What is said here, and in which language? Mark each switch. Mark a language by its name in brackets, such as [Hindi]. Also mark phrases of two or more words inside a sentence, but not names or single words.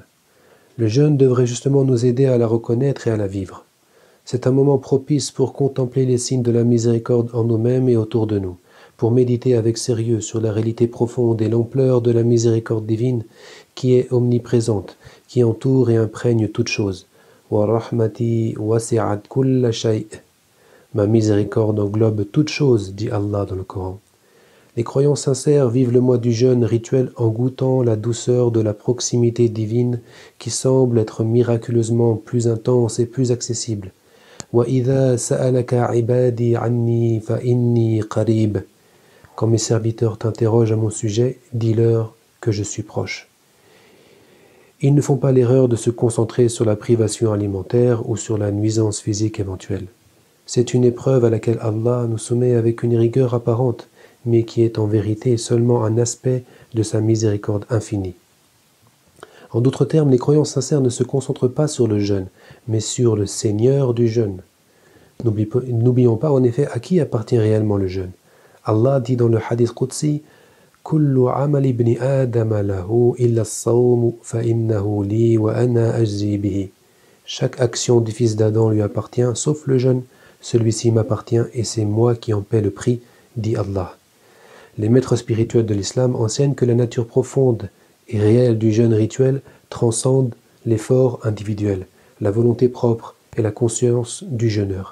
[French] Le jeûne devrait justement nous aider à la reconnaître et à la vivre. C'est un moment propice pour contempler les signes de la miséricorde en nous-mêmes et autour de nous, pour méditer avec sérieux sur la réalité profonde et l'ampleur de la miséricorde divine qui est omniprésente, qui entoure et imprègne toute chose. [Arabic] ورحمتي وسعت كل شيء'. [French] Ma miséricorde englobe toute chose, dit Allah dans le Coran. Les croyants sincères vivent le mois du jeûne rituel en goûtant la douceur de la proximité divine qui semble être miraculeusement plus intense et plus accessible. [Arabic] وإذا سألك عبادي عني فإني قريب. [French] Quand mes serviteurs t'interrogent à mon sujet, dis-leur que je suis proche. Ils ne font pas l'erreur de se concentrer sur la privation alimentaire ou sur la nuisance physique éventuelle. C'est une épreuve à laquelle Allah nous soumet avec une rigueur apparente, mais qui est en vérité seulement un aspect de sa miséricorde infinie. En d'autres termes, les croyants sincères ne se concentrent pas sur le jeûne, mais sur le Seigneur du jeûne. N'oublions pas en effet à qui appartient réellement le jeûne. Allah dit dans le [Arabic] حديث قدسي: كل عمل ابن آدم له إلا الصوم فإنه لي وأنا أجزي به. [French] Chaque action du fils d'Adam lui appartient, sauf le jeûne. Celui-ci m'appartient et c'est moi qui en paie le prix, dit Allah. Les maîtres spirituels de l'islam enseignent que la nature profonde et réelle du jeûne rituel transcende l'effort individuel, la volonté propre et la conscience du jeûneur.